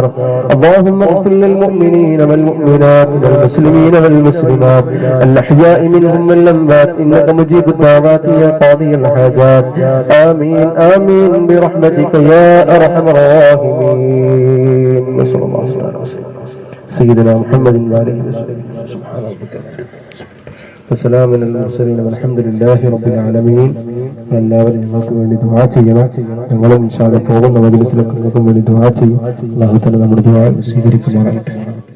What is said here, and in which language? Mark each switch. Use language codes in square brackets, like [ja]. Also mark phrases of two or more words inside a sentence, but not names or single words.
[ar] اللهم اغفر للمؤمنين والمؤمنات والمسلمين والمسلمات الأحياء منهم والأموات إنك مجيب الدعوات يا قاضي الحاجات. آمين آمين برحمتك يا أرحم الراحمين. وصلى الله على سيدنا محمد وآله وسلم. سبحان ربك وسلام على المرسلين والحمد لله رب العالمين. [ml] എല്ലാവരും ഞങ്ങൾക്ക് വേണ്ടി ദുആ ചെയ്യണം. ഞങ്ങളും [ar] إن شاء الله [ml] പോകുന്ന മജ്‌ലിസിലൊക്കെ ഞങ്ങൾക്കും വേണ്ടി ദുആ ചെയ്യും. [ar] الله تعالى [ml] നമ്മുടെ ദുആ സ്വീകരിക്കുമാറാകട്ടെ.